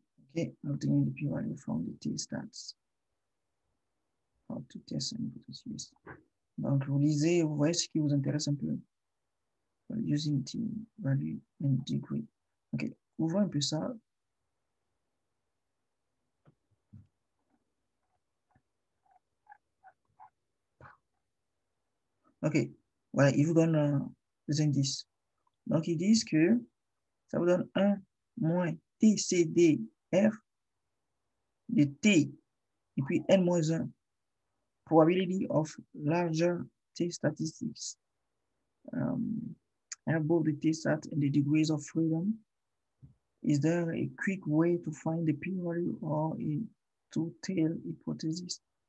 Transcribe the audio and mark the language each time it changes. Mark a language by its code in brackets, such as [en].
[en] Okay, obtaining the p-value from the t-stats. How to test and use. [fr] Donc, vous lisez, vous voyez ce qui vous intéresse un peu. [en] Using t-value and degree. [fr] Ok, ouvrons un peu ça. Ok, voilà, il vous donne des indices. Donc, ils disent que ça vous donne 1 moins TCDF de T et puis N-1. [en] Probability of larger T statistics. Above the T-stat and the degrees of freedom. Is there a quick way to find the p-value or a two-tail hypothesis?